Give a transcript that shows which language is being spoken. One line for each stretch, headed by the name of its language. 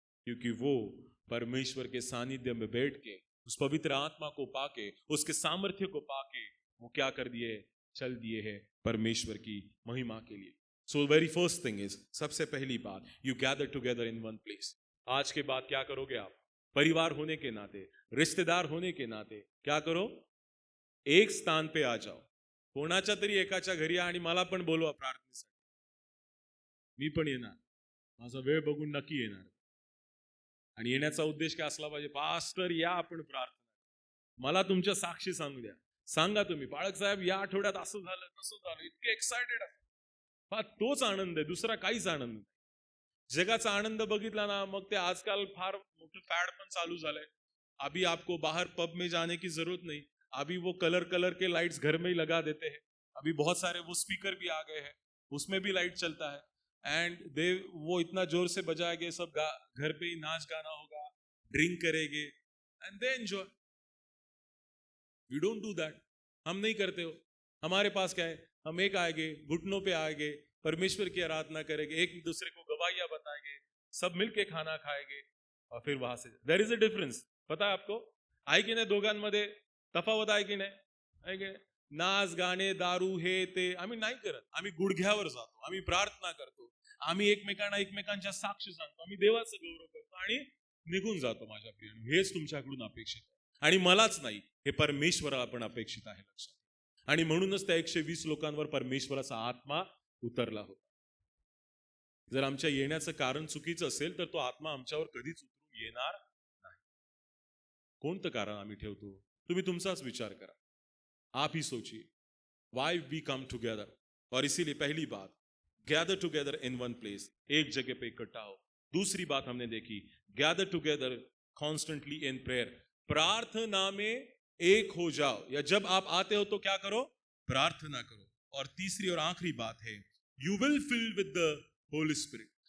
Hindi: क्योंकि वो परमेश्वर के सानिध्य में बैठ के, उस पवित्र आत्मा को पाके, उसके सामर्थ्य को पाके, वो क्या कर दिए? चल दिए हैं परमेश्वर की महिमा के लिए।
English: so very first thing is,
Hindi: सबसे पहली बात,
English: You gather together in one place.
Hindi: आज के बाद क्या करोगे आप? परिवार होने के नाते, रिश्तेदार होने के नाते क्या करो? एक स्थान पे आ जाओ,
Marathi: कोणाच्या तरी एकाच्या घरी आणि मला पण बोलवा प्रार्थनेसाठी, मी पण येणार, माझा वेळ बघून नक्की येणार। आणि येण्याचा उद्देश काय असला पाहिजे? पास्टर या, आपण प्रार्थना, मला तुमच्या साक्षी सांगू द्या. सांगा तुम्ही, बाळक साहेब या आठवड्यात असं झालं तसं झालं, इतके एक्सायटेड आहे. पहा तोच आनंद आहे, दुसरा काहीच आनंद नाही. जगाचा आनंद बघितला ना, मग ते आजकाल फार मोठं फॅड पण चालू झालंय.
Hindi: अभी आपको बाहर पब में जाने की जरूरत नहीं, अभी वो कलर कलर के लाइट्स घर में ही लगा देते हैं. अभी बहुत सारे वो स्पीकर भी आ गए हैं, उसमें भी लाइट चलता है.
English: and they
Hindi: वो इतना जोर से बजाएंगे, सब घर पे ही नाच गाना होगा, ड्रिंक करेंगे
English: And they enjoy. We don't do that.
Hindi: हम नहीं करते हो. हमारे पास क्या है, हम एक आएंगे, घुटनों पे आएंगे, परमेश्वर की आराधना करेंगे, एक दूसरे को गवाहियां बताएंगे, सब मिलके खाना खाएंगे और फिर वहां से.
English: There is a difference.
Hindi: पता है आपको,
Marathi: आहे की नाही दोघांमध्ये तफावत आहे की नाही? आहे की नाही? नाच गाणे दारू हे ते आम्ही नाही करत. आम्ही गुडघ्यावर जातो, आम्ही प्रार्थना करतो, आम्ही एकमेकांना एकमेकांच्या साक्षी सांगतो, आम्ही देवाचा गौरव करतो आणि निघून जातो. माझ्या प्रियानो, हेच तुमच्याकडून अपेक्षित आहे. आणि मलाच नाही, हे परमेश्वराला पण अपेक्षित आहे, लक्षात. आणि म्हणूनच त्या 120 लोकांवर परमेश्वराचा आत्मा उतरला होता. जर आमच्या येण्याचं कारण चुकीचं असेल तर तो आत्मा आमच्यावर कधीच उतरून येणार नाही. कोणतं कारण आम्ही ठेवतो? तुम्ही तुमचाच विचार करा.
Hindi: आप ही सोचिए,
English: Why we come together.
Hindi: और इसीलिए पहली बात,
English: gather together in one place,
Hindi: एक जगह पे इकट्ठा हो. दूसरी बात हमने देखी,
English: gather together constantly in prayer,
Hindi: प्रार्थना में एक हो जाओ. या जब आप आते हो तो क्या करो? प्रार्थना करो. और तीसरी और आखिरी बात है,
English: You will fill with the holy spirit.